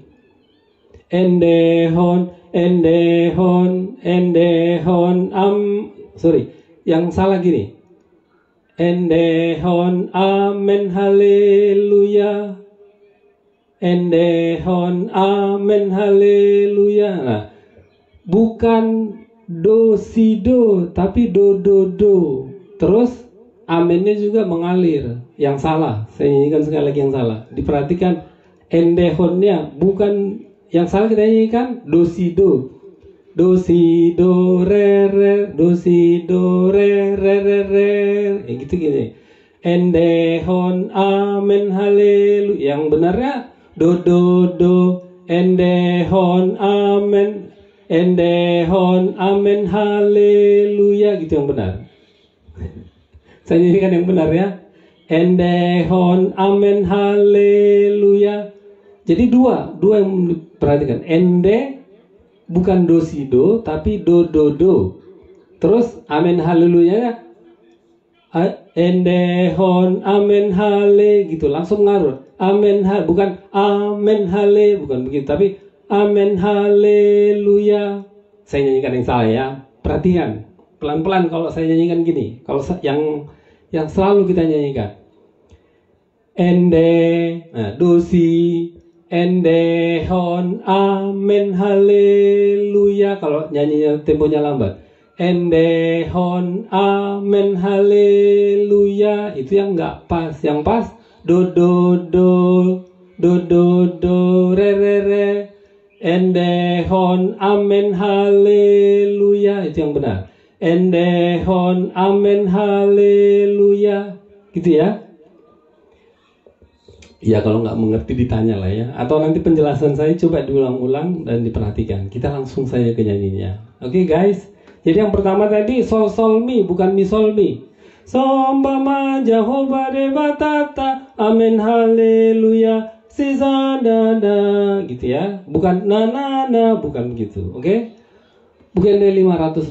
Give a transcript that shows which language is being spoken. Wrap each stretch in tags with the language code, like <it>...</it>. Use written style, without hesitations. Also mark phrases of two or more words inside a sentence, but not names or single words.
<bbc>Endehon, endehon, endehon,</bbc> <id>sorry, yang salah gini.</id> <bbc>Endehon, amen haleluya, endehon, amen haleluya.</bbc> <id>Nah, bukan do si do, tapi do do do. Terus amennya juga mengalir. Yang salah, saya nyanyikan sekali lagi yang salah. Diperhatikan, endehonnya bukan. Yang salah kita nyanyikan do si do, do si do re re, do si do re re re re, gitu gini.</id> <bbc>Endehon, amen haleluya.</bbc> <id>Yang benarnya do do do, endehon, amen, endehon, amen haleluya, gitu yang benar. Saya nyanyikan yang benar ya.</id> <bbc>Endehon, amen haleluya.</bbc> <id>Jadi dua yang perhatikan. Ende bukan do si do, tapi do do do. Terus amen haleluya, endehon, amen hale, gitu, langsung ngarut. Amen bukan amen hale, bukan begitu, tapi amen haleluya. Saya nyanyikan yang salah ya. Perhatikan pelan-pelan kalau saya nyanyikan gini. Kalau yang selalu kita nyanyikan. Ende, nah, do si, endehon, amen haleluya. Kalau nyanyinya temponya lambat, endehon, amen haleluya, itu yang nggak pas. Yang pas do do do, do do do re re re, endehon, amen haleluya, itu yang benar. Endehon, amen haleluya, gitu ya. Ya kalau nggak mengerti ditanya lah ya. Atau nanti penjelasan saya coba diulang-ulang dan diperhatikan. Kita langsung saja ke nyanyinya. Oke guys. Jadi yang pertama tadi sol sol mi, bukan mi sol mi. Sombama Jehovah Dewa Tata, amen haleluya, si za da da, gitu ya. Bukan na na na, bukan begitu. Oke. Bukan dari 585.</id>